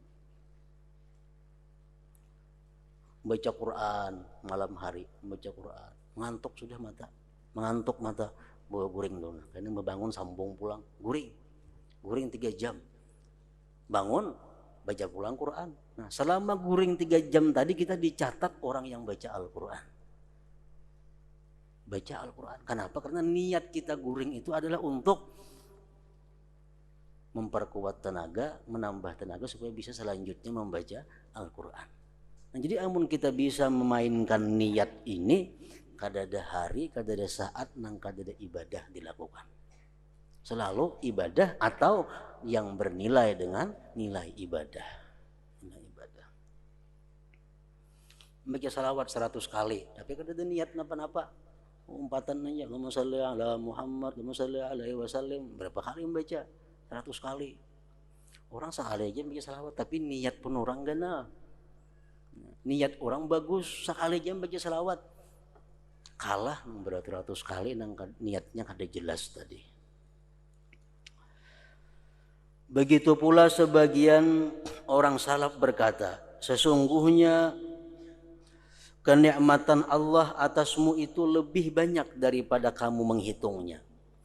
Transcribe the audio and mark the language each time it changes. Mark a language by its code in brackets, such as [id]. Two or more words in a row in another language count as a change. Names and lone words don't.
[id] Baca Quran malam hari, baca Quran. Mengantuk sudah mata. [bjn] Mengantuk mata, bawa guring dulu. Karena membangun sambung pulang, guring. Guring 3 jam. Bangun, baca pulang Quran. Nah, selama guring 3 jam tadi kita dicatat orang yang baca Al-Quran. [id] Baca Al-Quran. Kenapa? Karena niat kita guring itu adalah untuk memperkuat tenaga, menambah tenaga supaya bisa selanjutnya membaca Al-Quran. [bjn] Nah, jadi amun kita bisa memainkan niat ini, kadada hari, kadada saat, nang kadada ibadah dilakukan. [id] Selalu ibadah atau yang bernilai dengan nilai ibadah. [bjn] Baca salawat 100 kali, tapi kada ada niat napa-napa. Umpatan aja, [ar] اللهم صل على محمد اللهم صل عليه وسلم. [id] Berapa kali membaca? 100 kali. [bjn] Orang sekali aja baca salawat, tapi niat pun orang gana. [id] Niat orang bagus, sekali aja baca salawat. [bjn] Kalah beratus-ratus kali nang niatnya kada jelas tadi. [id] Begitu pula sebagian orang salaf berkata, sesungguhnya kenikmatan Allah atasmu itu lebih banyak daripada kamu menghitungnya.